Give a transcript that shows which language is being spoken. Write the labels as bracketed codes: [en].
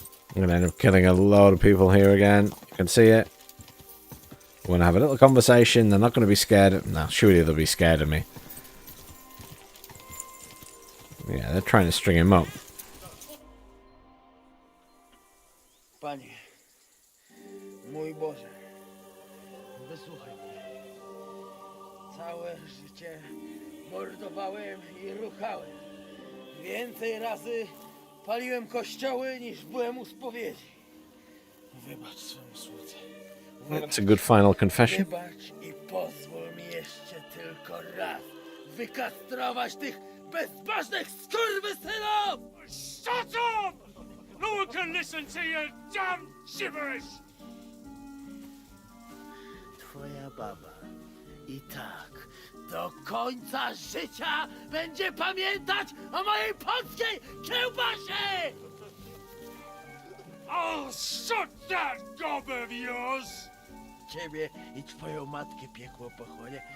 [en] I'm going to end up killing a lot of people here again. You can see it. We're going to have a little conversation. They're not going to be scared. No, surely they'll be scared of me. Yeah, they're trying to string him up. [pl] Panie, mój Boże, wysłuchaj mnie. Całe życie mordowałem i ruchałem. Więcej razy paliłem kościoły niż byłem u spowiedzi. Wybacz swemu słudze. [en] That's a good final confession. [pl] Wybacz i pozwól mi jeszcze tylko raz wykastrować tych bezbożnych skurwysynów! [en] Shut up! No one can listen to your damn gibberish! [pl] Twoja baba i tak do końca życia będzie pamiętać o mojej polskiej kiełbasie! [en] I'll shut that gob of yours! [pl] Ciebie i twoją matkę piekło pochłonie.